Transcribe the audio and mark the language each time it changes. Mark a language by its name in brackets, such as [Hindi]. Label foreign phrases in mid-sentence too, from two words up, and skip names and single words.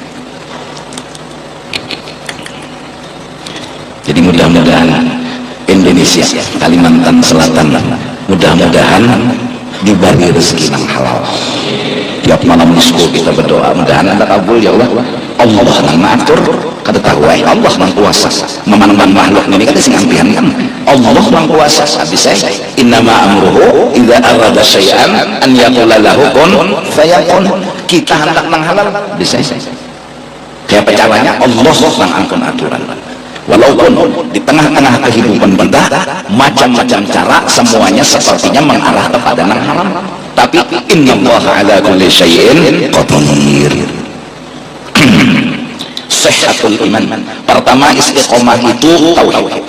[Indonesian] Jadi mudah-mudahan Indonesia, Kalimantan Selatan, mudah-mudahan diberi rezeki yang halal. Tiap malam disko kita berdoa mudahan anda kabul [Arabic] يا الله. [Banjar] Allah nang mengatur kada tahu Allah nang kuasa memandang makhluk ini kada sing ampian kan Allah nang kuasa. [Indonesian] Habis saya [Arabic] إنما أمره إذا أراد شيئا أن يقول له كن فيكون. [Banjar] Kita hendak nang halal bisa kayak caranya Allah nang angkon aturan. [Indonesian] Walaupun di tengah-tengah kehidupan kita macam-macam cara semuanya sepertinya mengarah kepada yang haram, tapi [Arabic] إن الله على كل شيء قدير. [Indonesian] Sehatul iman pertama istiqomah itu tauhid.